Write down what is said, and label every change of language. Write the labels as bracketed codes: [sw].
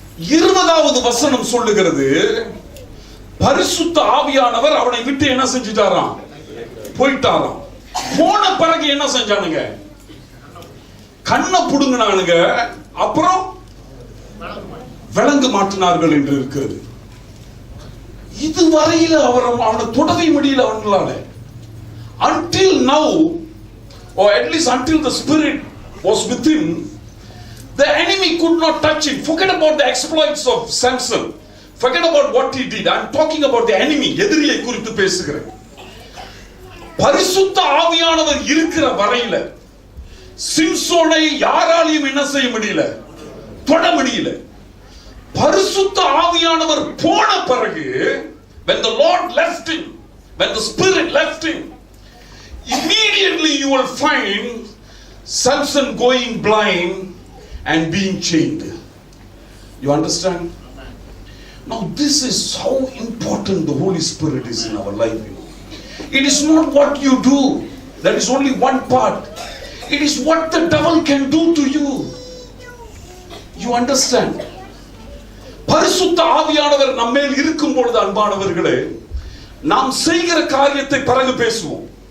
[ta] 20வது வசனம் சொல்லுகிறது, பரிசுத்த ஆவியானவர் அவனை விட்டு என்ன செஞ்சிட்டாராம்? போயிட்டாராம். போன பிறகு என்ன செஞ்சானுங்க? கண்ணை புடுங்கினானுங்க. அப்புறம் விலங்கு மாட்டினார்கள் என்று இருக்கிறது. இதுவரையில அவனை தொடவே முடியல அவங்களால. [en] Until now, or at least until the Spirit was with him, the enemy could not touch him. Forget about the exploits of Samson. Forget about what he did. I am talking about the enemy. [ta] எதிரியை குறித்து பேசுகிறேன். பரிசுத்த ஆவியானவர் இருக்கிற வரையில சிம்சோனை யாராலையும் என்ன செய்ய முடியல? தொட முடியல. பரிசுத்த ஆவியானவர் போன பிறகு, [en] when the Lord left him, when the Spirit left him, immediately you will find Samson going blind and being chained. You understand? Now this is how important the Holy Spirit is in our life. It is not what you do. That is only one part. It is what the devil can do to you. You understand? [ta] பரிசுத்த ஆவியானவர் நம்மேல் இருக்கும் பொழுது அன்பானவர்களே, நாம் செய்கிற காரியத்தை பிறகு பேசுவோம்.